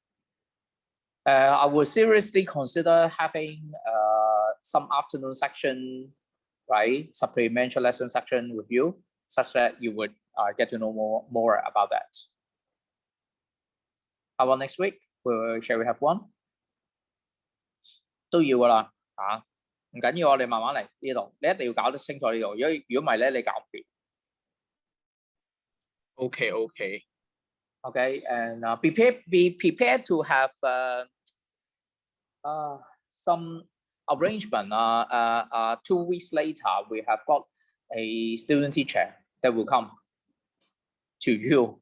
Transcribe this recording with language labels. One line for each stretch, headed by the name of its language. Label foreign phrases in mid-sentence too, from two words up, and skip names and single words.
English: I would seriously consider having some afternoon section, right? Supplementary lesson section with you, such that you would get to know more about that. How about next week? Shall we have one?
Cantonese: 都要㗎啦，唔緊要，我哋慢慢嚟呢度，你一定要搞得清楚呢度，如果唔係咧，你搞唔掂。
English: OK， Okay, and be prepared to have some arrangement. 2 weeks later, we have got a student teacher that will come to you.